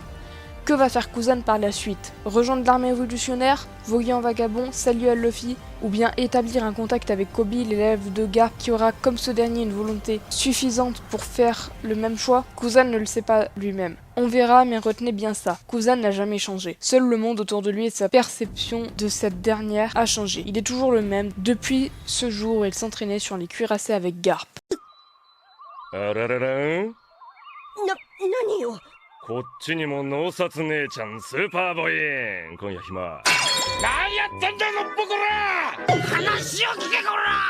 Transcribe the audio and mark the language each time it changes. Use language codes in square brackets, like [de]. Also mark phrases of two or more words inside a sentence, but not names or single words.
[fr] Que va faire Kuzan par la suite? Rejoindre l'armée révolutionnaire, voguer en vagabond, saluer à Luffy, ou bien établir un contact avec Kobe, l'élève de Garp, qui aura comme ce dernier une volonté suffisante pour faire le même choix? Kuzan ne le sait pas lui-même. On verra, mais retenez bien ça. Kuzan n'a jamais changé. Seul le monde autour de lui et sa perception de cette dernière a changé. Il est toujours le même depuis ce jour où il s'entraînait sur les cuirassés avec Garp. [ja] 何よ。こっちにも脳殺姉ちゃんスーパーボーイン今夜暇。何やってんだのっぽこら。話を聞けこら。